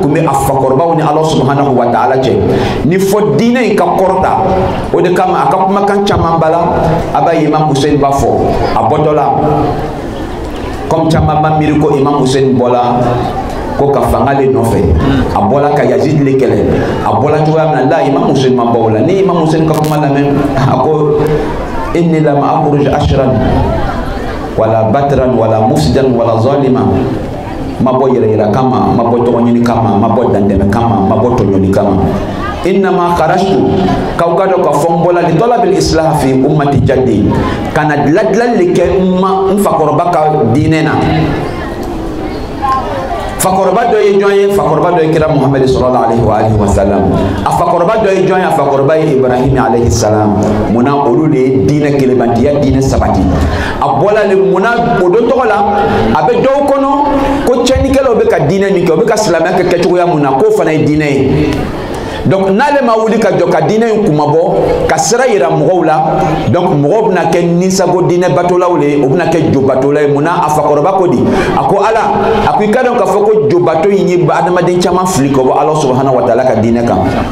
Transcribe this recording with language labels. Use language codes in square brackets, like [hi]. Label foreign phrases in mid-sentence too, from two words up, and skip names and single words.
[bm] kun bɛ a fakɔrɔbaw ni Ala [ar] سبحانه وتعالى [bm] cɛ ni fɔ diinɛ in ka kɔrɔta o de kama a ka kumakan caman bala a b'a ye Imam Hussein b'a fɔ a bɔtɔ la comme caman b'a miiri ko Imam Hussein bɔla ko ka fanga le nɔfɛ a bɔla ka Yazid le kɛlɛ a bɔla cogoya min na la Imam Hussein ma bɔ o la ni Imam Hussein ka kuma lamɛn a ko [ar] إني لم أخرج أشرا ولا بطرا ولا مفسدا ولا ظالما [bm] ma bɔ yɛrɛyɛrɛ kama ma bɔ tɔgɔ ɲini kama ma bɔ dandɛmɛ kama ma bɔ tɔɲɔni kama [ar] إنما خرجت [bm] kaw ka dɔn ka fɔ n bɔla [ar] لطلب الإصلاح في أمة جدي [bm] kana dilandilanli le kɛ n fakɔrɔba ka diinɛ na fakɔrɔba dɔ ye jɔn ye fakɔrɔba dɔ ye kira Muhammad [ar] صلى الله عليه وسلم [bm] a fakɔrɔba dɔ ye jɔn ye a fakɔrɔba ye Ibrahim [ar] عليه السلام [bm] munna olu de ye diinɛ kelebantiya diinɛ sabati a bɔla le munna o don tɔgɔ la a bɛ dɔw kɔnɔ ko cɛnnikɛlaw bɛ ka diinɛ min kɛ o bɛ ka silamɛya kɛ kɛcogoya mun na k'o fana ye diinɛ ye donc n'ale ma wuli ka jɔ ka diinɛ in kumabɔ ka sira yira mɔgɔw la donc mɔgɔw bɛna kɛ ninsago diinɛ batolaw le o bɛna kɛ jo batola ye munna a fakɔrɔba ko di a ko Ala a ko i ka dɔn k'a fɔ ko jo bato in ye adamaden caman fili ka bɔ Ala [ar] سبحانه وتعالى [bm] ka diinɛ kan